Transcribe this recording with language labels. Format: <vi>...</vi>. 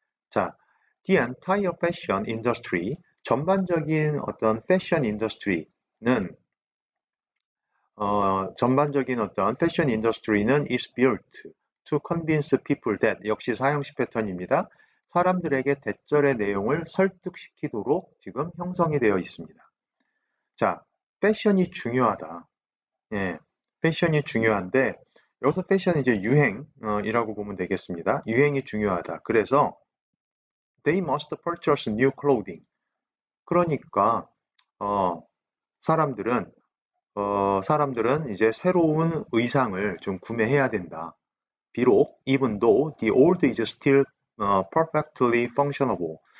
<ko>자,</ko> <en>the entire fashion industry, 전반적인 어떤 패션 인더스트리는 전반적인 어떤 패션 인더스트리는 is built to convince people that,</en> <ko>역시 사형식 패턴입니다. 사람들에게 대절의 내용을 설득시키도록 지금 형성이 되어 있습니다. 자, 패션이 중요하다. 예, 패션이 중요한데 여기서 패션이 이제 유행이라고 보면 되겠습니다. 유행이 중요하다. 그래서</ko> <en>they must purchase new clothing.</en> <ko>그러니까 어, 사람들은 사람들은 이제 새로운 의상을 좀 구매해야 된다. 비록</ko> <en>even though the old is still perfectly functionable.</en>